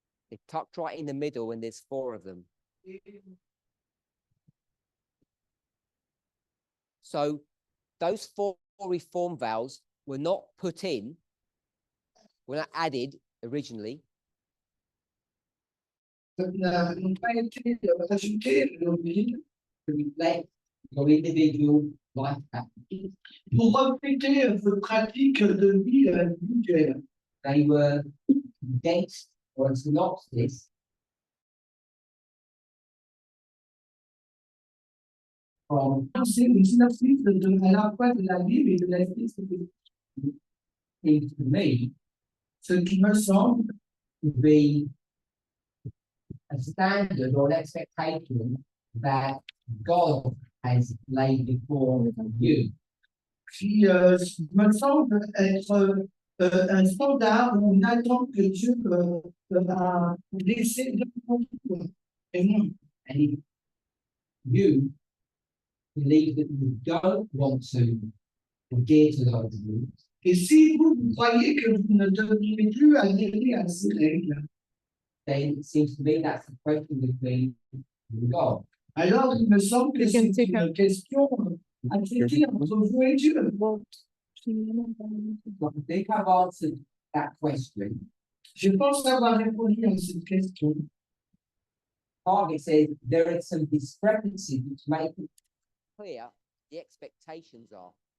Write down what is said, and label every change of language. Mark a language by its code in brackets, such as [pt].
[en] They're tucked right in the middle and there's 4 of them. So those 4 reform vowels were not put in, were not added originally, [fr] n'ont pas été ajoutés au livre [en] to reflect your individual life pattern. [fr] pour refléter vos pratiques de vie individuelle. [en] They were condensed or a synopsis from [fr] C'est une synopsis à la fois de la Bible et de la vie. [en] seems to me [fr] Ce qui me semble [en] to be a standard or an expectation that God has laid before you. [fr] qui me semble être un standard ou une attente que Dieu a laissé devant nous. Et moi, [en] And if you believe that you don't want to adhere to those rules, [fr] et si vous croyez que vous ne devriez plus adhérer à ces règles, [en] then it seems to me that's the question between you and God. [fr] alors il me semble que c'est [en] can take [fr] une question à traiter entre vous et Dieu. [en] So I think I've answered that question. [fr] Je pense avoir répondu à cette question. [en] Target says there are some discrepancies which make it clear the expectations are.